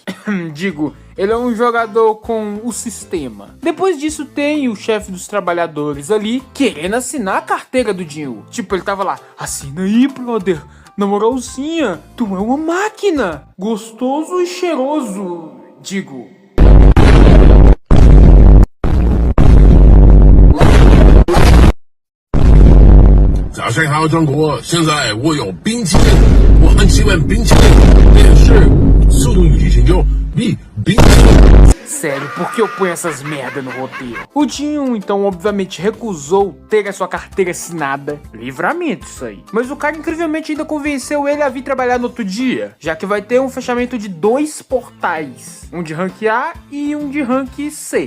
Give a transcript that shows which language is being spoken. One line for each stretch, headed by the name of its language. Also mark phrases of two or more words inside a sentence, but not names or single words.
Portuguese: Digo, ele é um jogador com o sistema. Depois disso tem o chefe dos trabalhadores ali, querendo assinar a carteira do Jin-Woo. Tipo, ele tava lá, assina aí, brother. Na moralzinha, tu é uma máquina. Gostoso e cheiroso. Digo...
Chinese: 早上好，中国！现在我有冰淇淋，我很喜欢冰淇淋，但是速度与激情就比冰淇淋。
Portuguese: Sério, por que eu ponho essas merda no roteiro? O Jin-Woo, então, obviamente recusou ter a sua carteira assinada. Livramento isso aí. Mas o cara, incrivelmente, ainda convenceu ele a vir trabalhar no outro dia, já que vai ter um fechamento de 2 portais. Um de Rank A e um de Rank C.